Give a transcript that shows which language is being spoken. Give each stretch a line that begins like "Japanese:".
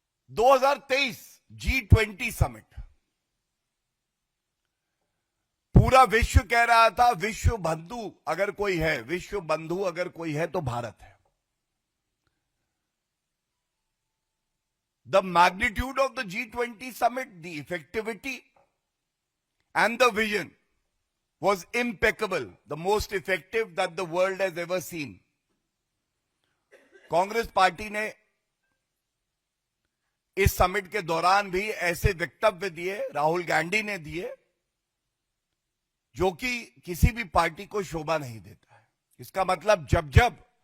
Hindi: 2023 G20 summit, पूरा विश्व कह रहा था विश्व बंधु अगर कोई है, विश्व बंधु अगर कोई है तो भारत है।
English: The magnitude of the G20 summit, the effectivity and the vision was impeccable, the most effective that the world has ever seen.
Hindi: Congress party ने इस समिट के दौरान भी ऐसे वक्तव्य दिए, राहुल गांधी ने दिए, जो कि किसी भी पार्टी को शोभा नहीं देता है। इसका मतलब जब जब